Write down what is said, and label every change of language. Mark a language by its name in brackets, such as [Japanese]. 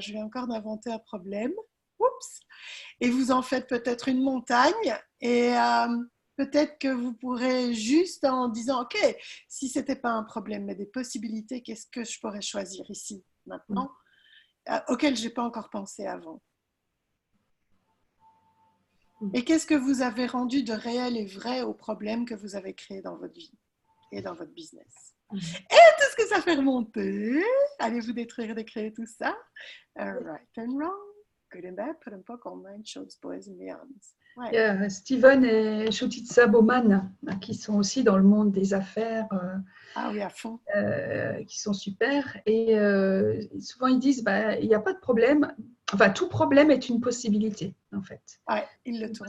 [French] Je viens encore d'inventer un problème. Oups! Et vous en faites peut-être une montagne et peut-être que vous pourrez juste en disant ok, si ce n'était pas un problème mais des possibilités, qu'est-ce que je pourrais choisir ici maintenant auquel je n'ai pas encore pensé avant. Et qu'est-ce que vous avez rendu de réel et vrai aux problèmes que vous avez créés dans votre vie et dans votre business. Et tout ce que ça fait remonter, allez-vous détruire et décréer tout ça? [English] Right and wrong, good and bad, put and poke, all nine, shows, boys and beyonds. [French] Ouais. Il y a Steven et Shutitsa Bowman qui sont aussi dans le monde des affaires. Ah oui, à fond. Qui sont super. Et souvent, ils disent, il n'y a pas de problème. Enfin, tout problème est une possibilité, en fait. Ouais, ils le une tournent